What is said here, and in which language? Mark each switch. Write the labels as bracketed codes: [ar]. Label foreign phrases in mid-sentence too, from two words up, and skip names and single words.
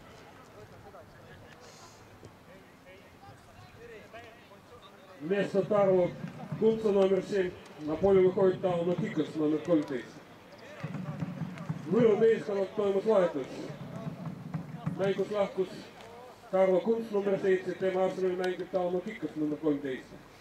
[ru] Вместо Тарла Кунца номер 7 на поле выходит Тауна Кикас номер 13. [et] Võru meeskonnad toimus vahetus. Mängus lahkus Karlo Kunts number 7, tema asemel mängib Tauno Kikkas number 13.